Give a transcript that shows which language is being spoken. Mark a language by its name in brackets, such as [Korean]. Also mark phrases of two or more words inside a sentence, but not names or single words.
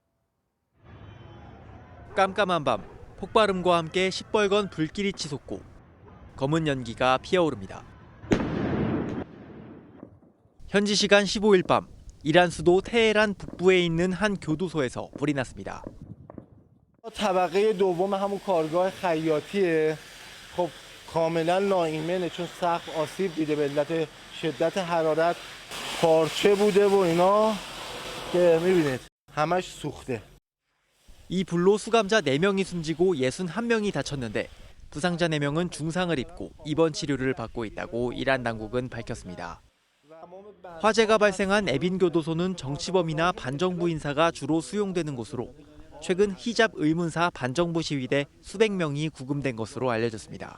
[Korean] 깜깜한 밤, 폭발음과 함께 시뻘건 불길이 치솟고 검은 연기가 피어오릅니다. 현지 시간 15일 밤, 이란 수도 테헤란 북부에 있는 한 교도소에서 불이 났습니다. [Persian] طبقه دوم همون کارگاه خیاطیه. خب کاملا ناایمنه چون سخت آسیب دیده به علت شدت حرارت پارچه بوده و اینا که می‌بینید همش سوخته. [Korean] 이 불로 수감자 4명이 숨지고 61명이 다쳤는데 부상자 4명은 중상을 입고 입원 치료를 받고 있다고 이란 당국은 밝혔습니다. 화재가 발생한 에빈 교도소는 정치범이나 반정부 인사가 주로 수용되는 곳으로 최근 히잡 의문사 반정부 시위대 수백 명이 구금된 것으로 알려졌습니다.